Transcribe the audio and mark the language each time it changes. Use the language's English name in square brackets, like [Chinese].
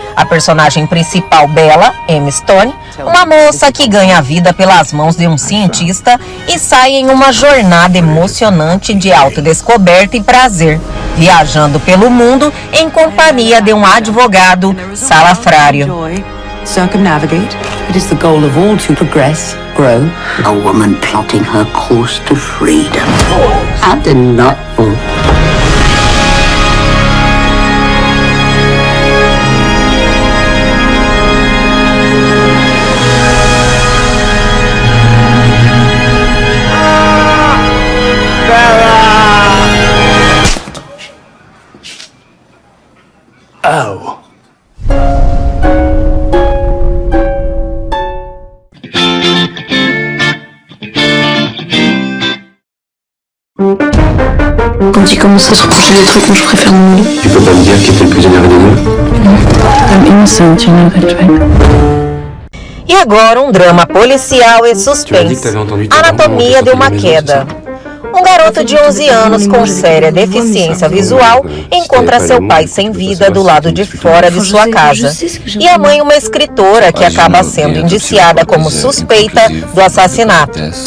[Portuguese] A personagem principal, Bella, Emma Stone, uma moça que ganha a vida pelas mãos de um cientista e sai em uma jornada emocionante de autodescoberta e prazer, viajando pelo mundo em companhia de um advogado salafrário. [English] Circumnavigate. It is the goal of all to progress, grow. A woman plotting her course to freedom. How delightful. Oh. [French] Quand il commence à se reprocher des trucs, moi je préfère mon lit. Tu peux pas me dire qui était le plus énervé des deux? [English] I'm innocent, you know that, right? [Portuguese] E agora um drama policial e suspense, Anatomia de uma Queda. Um garoto de 11 anos com séria deficiência visual encontra seu pai sem vida do lado de fora de sua casa. E a mãe, uma escritora que acaba sendo indiciada como suspeita do assassinato.